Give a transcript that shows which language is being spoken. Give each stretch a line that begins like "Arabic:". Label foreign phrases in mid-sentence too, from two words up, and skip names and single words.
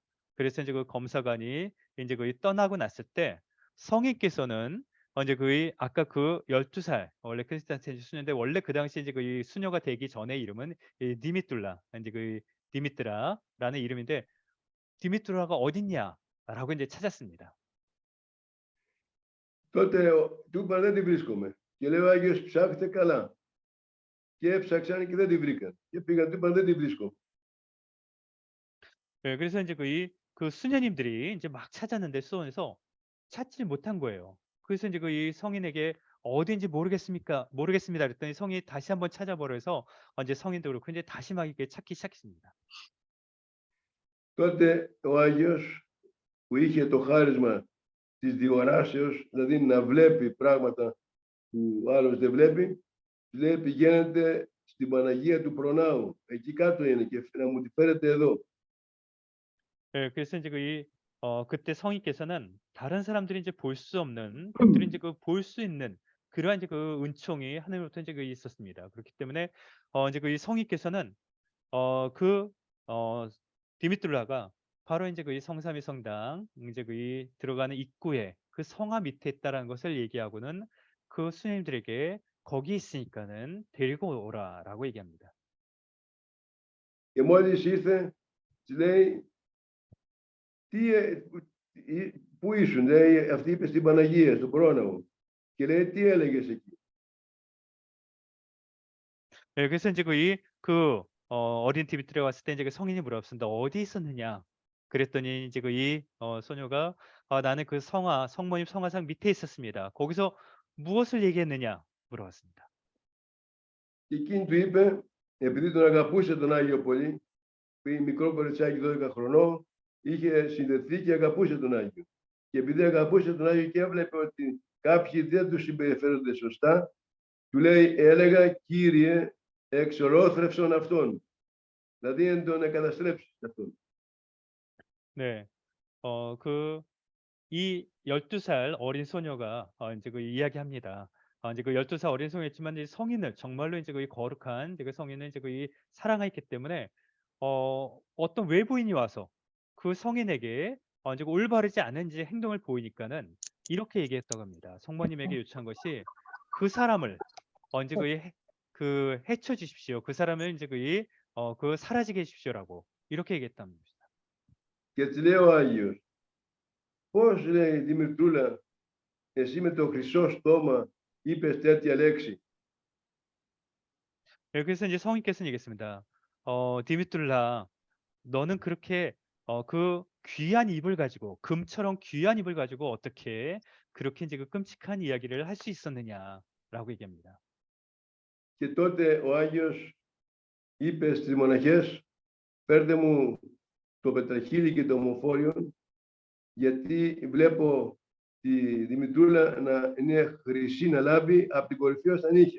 Korean: 그래서 이제 그 검사관이 이제 거의 떠나고 났을 때 성인께서는 이제 그 아까 그 12살 원래 크리스탄 수녀인데 원래 그 당시 이제 그 수녀가 되기 전에 이름은 디미뚤라 이제 그 디미트라라는 이름인데 디미뚜라가 어딨냐라고 이제 찾았습니다.
Greek: Τότε του είπαν, δεν τη βρίσκομαι. Και λέει ο Άγιος, ψάχτε καλά. Και έψαξαν και δεν τη βρήκαν. Και πήγαν, του είπαν, δεν τη βρίσκομαι.
Korean: 네, 그래서 이제 그 수녀님들이 이제 막 찾았는데 수원에서 찾지 못한 거예요. 그래서 이제 그 이 성인에게 어디인지 모르겠습니다. 그랬더니 성인이 다시 한번 찾아보래서 이제 성인도 그렇고 이제 다시 막 이렇게 찾기 시작했습니다.
Greek: Τότε ο Άγιος που είχε το χάρισμα της διοράσεως, δηλαδή να βλέπει πράγματα που άλλος δεν βλέπει, λέει πηγαίνετε στην Παναγία του Προνάου, εκεί κάτω είναι και να μου τη φέρετε εδώ.
Korean: 네, 그래서 이제 그때 성인께서는 다른 사람들이 이제 볼 수 없는 것들이 이제 볼 수 있는 그러한 이제 그 은총이 하늘로부터 이제 있었습니다. 그렇기 때문에 이제 이 성인께서는 디미뚤라가 바로 이제 이 성삼위 성당 이제 이 들어가는 입구에 그 성화 밑에 있다라는 것을 얘기하고는 그 수녀님들에게 거기 있으니까는 데리고 오라라고 얘기합니다.
Greek: Και μόλις ήρθε, της λέει, πού ήσουν, λέει, αυτή είπε στην Παναγία, στον Πρόναο. Και λέει, τι έλεγες εκεί.
Korean: 네, 그래서 이제 어린 디미트리가 왔을 때 이제 그 성인이 물어봤습니다. 어디 있었느냐? 그랬더니 이제 소녀가 나는 그 성모님 성화상 밑에 있었습니다. 거기서 무엇을 얘기했느냐? 물어봤습니다.
Greek: Και εκείνη του είπε, επειδή τον αγαπούσε τον Άγιο πολύ, μικρό κοριτσάκι 12 χρονών, είχε συνδεθεί και αγαπούσε τον Άγιο. Και επειδή αγαπούσε τον Άγιο και έβλεπε ότι κάποιοι δεν του συμπεριφέρονται σωστά, του λέει, έλεγα, Κύριε, εξολόθρευσον αυτόν. Δηλαδή, εν τον εκαταστρέψει αυτόν.
Korean: 네, 이 12살 어린 소녀가 이제 이야기합니다. 이제 그 12살 어린 성이었지만 이제 성인을 정말로 이제 그 거룩한 이제 그 성인을 이제 그 사랑했기 때문에 어떤 외부인이 와서 그 성인에게 이제 그 올바르지 않은 이제 행동을 보이니까는 이렇게 얘기했다고 합니다. 성모님에게 요청한 것이 그 사람을 이제 그 해쳐 주십시오. 그 사람을 이제 그 사라지게 해 주십시오라고 이렇게 얘기했답니다.
Greek: Και της λέει ο Άγιος, πώς λέει Δημητρούλα, εσύ με το χρυσό στόμα είπες τέτοια λέξη.
Korean: 예, 그래서 이제 성인께서는 얘기했습니다. 디미툴라, 너는 그렇게 그 귀한 입을 가지고 금처럼 귀한 입을 가지고 어떻게 그렇게 이제 그 끔찍한 이야기를 할 수 있었느냐라고 얘기합니다.
Greek: Και τότε ο Άγιος είπε στις μοναχές, φέρτε μου το πετραχύλι και το ομοφόριον, γιατί βλέπω τη Δημητρούλα να είναι χρυσή να λάβει από την κορυφή ως τα νύχια.